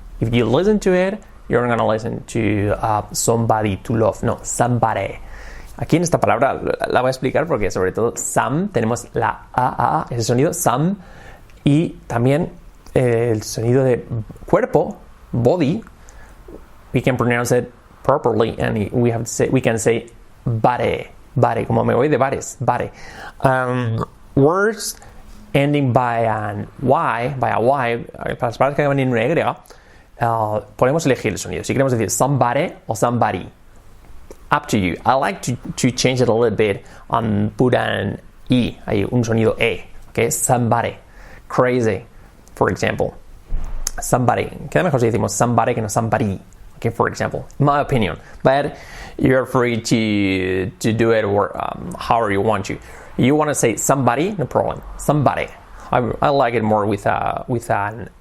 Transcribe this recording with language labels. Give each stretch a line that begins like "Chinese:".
English: If you listen to it, you're not gonna listen to somebody to love, no, somebody.
Spanish: Aquí en esta palabra la voy a explicar porque sobre todo some, tenemos la ese sonido, some, y también el sonido de cuerpo, body.
English: We can pronounce it properly, and we can say body, como me voy de bares, body. Words ending by a Y,
Spanish: para las palabras que acaban en una Y, podemos elegir el sonido. Si queremos decir somebody o somebody,
English: up to you. I like to change it a little bit and put an E,
Spanish: hay un sonido E,
English: okay? Somebody, crazy, for example.
Spanish: Somebody, queda mejor si decimos somebody que no somebody.
English: Okay, for example, my opinion, but you're free to do it or however you want to. You want to say somebody, no problem. Somebody. I like it more with an